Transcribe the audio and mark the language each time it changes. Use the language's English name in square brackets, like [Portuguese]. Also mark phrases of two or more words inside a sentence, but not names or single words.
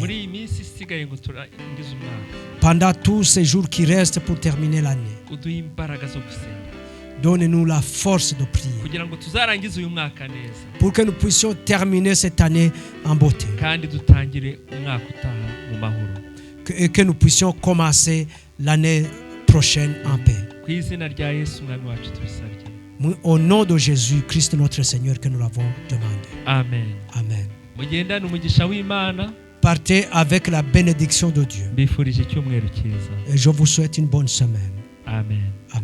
[Kinyarwanda] Muri iyi minsi isigaye ngo turangize umwaka, [French] Pendant tous ces jours qui restent pour terminer l'année, [Kinyarwanda] uduhe imbaraga zo gusenga [French] donne-nous la force de prier. [Kinyarwanda] kugira ngo tuzarangize uyu mwaka neza, [French] Pour que nous puissions terminer cette année en beauté. [Kinyarwanda] kandi dutangire umwaka utaha mu mahoro. [French] Et que nous puissions commencer l'année prochaine en paix. [Kinyarwanda] Ku izina rya Yesu umwami wacu tubisabye. [French] Au nom de Jésus Christ notre Seigneur que nous l'avons demandé. [Kinyarwanda] Amen. [French] Amen. [Kinyarwanda] Mugendane umugisha w'Imana. [French] Partez avec la bénédiction de Dieu. [Kinyarwanda] Mbifurije icyumweru cyiza. [French] Et je vous souhaite une bonne semaine. [Kinyarwanda] Amen.